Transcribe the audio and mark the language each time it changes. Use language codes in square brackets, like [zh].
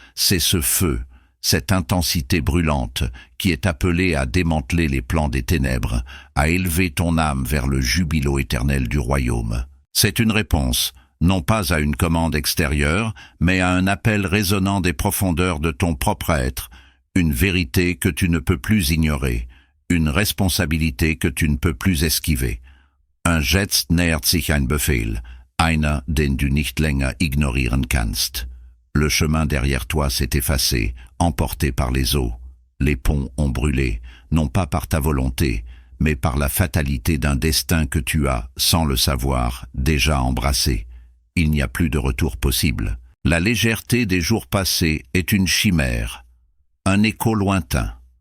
[fr] C'est ce feu, cette intensité brûlante qui est appelée à démanteler les plans des ténèbres, à élever ton âme vers le jubilo éternel du royaume. C'est une réponse, non pas à une commande extérieure, mais à un appel résonnant des profondeurs de ton propre être, une vérité que tu ne peux plus ignorer, une responsabilité que tu ne peux plus esquiver. [de] Un Jetzt nähert sich ein Befehl, einer, den du nicht länger ignorieren kannst. [fr] Le chemin derrière toi s'est effacé, emporté par les eaux. Les ponts ont brûlé, non pas par ta volonté, mais par la fatalité d'un destin que tu as, sans le savoir, déjà embrassé. Il n'y a plus de retour possible. La légèreté des jours passés est une chimère, un écho lointain.